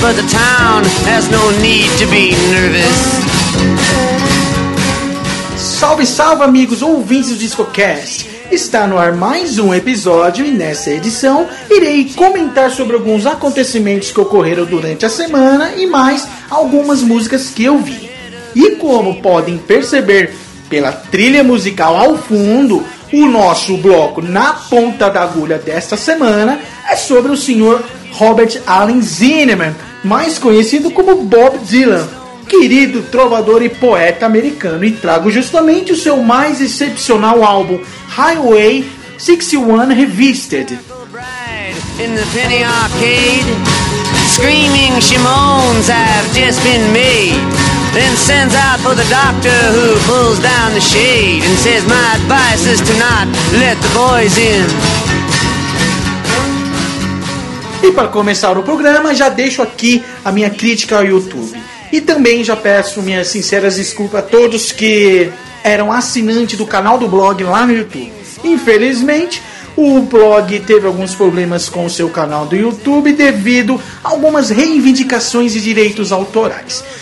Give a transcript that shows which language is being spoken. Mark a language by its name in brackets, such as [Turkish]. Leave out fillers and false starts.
[English] But the town has no need to be nervous. [Portuguese] Salve, salve, amigos ouvintes do DiscoCast. Está no ar mais um episódio e nessa edição irei comentar sobre alguns acontecimentos que ocorreram durante a semana e mais algumas músicas que eu vi. E como podem perceber pela trilha musical ao fundo, o nosso bloco na ponta da agulha desta semana é sobre o senhor Robert Allen Zimmerman, mais conhecido como Bob Dylan, querido trovador e poeta americano. E trago justamente o seu mais excepcional álbum, Highway 61 Revisited. [English] In the penny arcade, screaming shimones have just been made. Then sends out for the doctor who pulls down the shade and says my advice is to not let the boys in. [Portuguese] E para começar o programa, já deixo aqui a minha crítica ao YouTube. E também já peço minhas sinceras desculpas a todos que eram assinantes do canal do blog lá no YouTube. Infelizmente, o blog teve alguns problemas com o seu canal do YouTube devido a algumas reivindicações de direitos autorais.